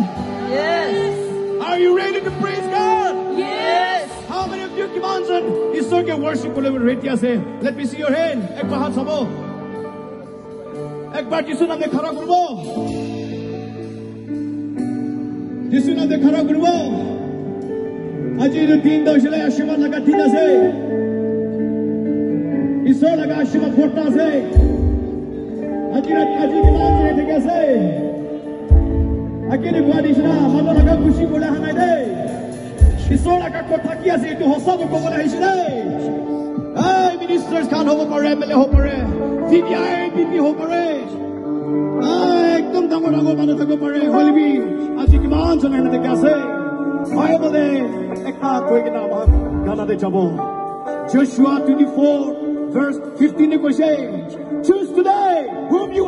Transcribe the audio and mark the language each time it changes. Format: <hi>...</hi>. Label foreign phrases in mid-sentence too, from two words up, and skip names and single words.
<en>Yes. are you ready to praise God Yes. how many of you</en> <nag>Kimanjan Isor ke worship ko ready ase</nag> <en>let me see your hand</en> <nag>ek baar hath sabo ek baar jisu naam de khara korbo jisu naam de khara korbo aji ru din doshile ashirwad laga din ase Isor laga ashirwad phota ase aji Kimanjan theke ase akini guadishna mano laga khushi bole hanai de Isor laga kotha ki ase etu hosa ko bole aise de hey ministers khan hobo pare MLA hobo pare CBI PP hobo pare ekdom dangor manu thakbo pare holibi aji Kimanjan na theke ase Bible de ekta koigina amar gana de jabo Joshua 24 verse 15 ne koise</nag> <en>choose today whom you</en>